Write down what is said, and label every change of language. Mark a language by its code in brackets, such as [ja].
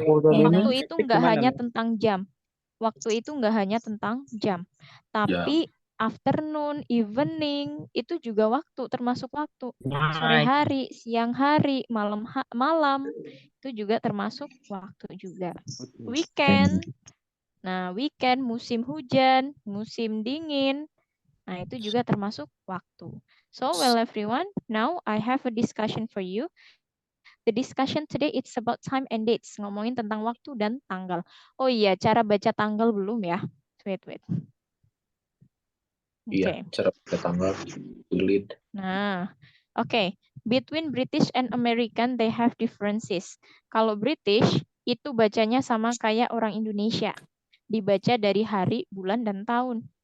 [id] Waktu itu nggak hanya tentang jam. Waktu itu nggak hanya tentang jam, tapi afternoon, evening itu juga waktu, termasuk waktu. Sore hari, siang hari, malam itu juga termasuk waktu juga. Weekend. Nah, weekend, musim hujan, musim dingin. Nah, itu juga termasuk waktu. [en] So, well everyone, now I have a discussion for you. The discussion today it's about time and dates. [id] Ngomongin tentang waktu dan tanggal. Oh iya, cara baca tanggal belum ya? Wait. Iya, cara baca tanggal sulit. Nah, oke. [en] Between British and American, they have differences. [id] Kalau British, itu bacanya sama kayak orang Indonesia. Dibaca dari hari, bulan, dan tahun.